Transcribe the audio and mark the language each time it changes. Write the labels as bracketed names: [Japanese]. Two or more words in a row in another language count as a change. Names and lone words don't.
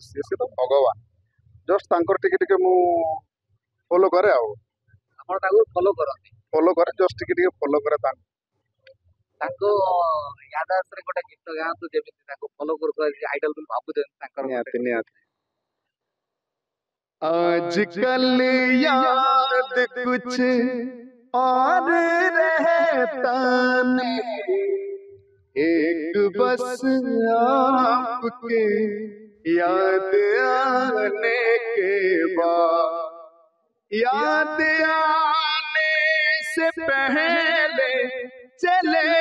[Odia] ସେ ତ ଭଗବାନ। ଜଷ୍ଟ ତାଙ୍କର ଟିକେ ମୁଁ ଫଲୋ କରେ ଆଉ। ଆପଣ ତାଙ୍କୁ ଫଲୋ କରନ୍ତି? ଫଲୋ କରେ, ଜଷ୍ଟ ଟିକେ ଫଲୋ କରେ ତାଙ୍କୁ। ତାଙ୍କୁ ୟାଦ ଆସରେ ଗୋଟେ ଗୀତ ଗାଆନ୍ତୁ, ଯେମିତି ତାଙ୍କୁ ଫଲୋ କରୁଥିବା ଆଇଡଲ ବୋଲି ଭାବୁଛନ୍ତି ତାଙ୍କର। ନିହାତି ନିହାତି। [Hindi] आजकल याद कुछ और रहता नहीं, एक बस आपके याद आने के बाद, याद आने से पहले चले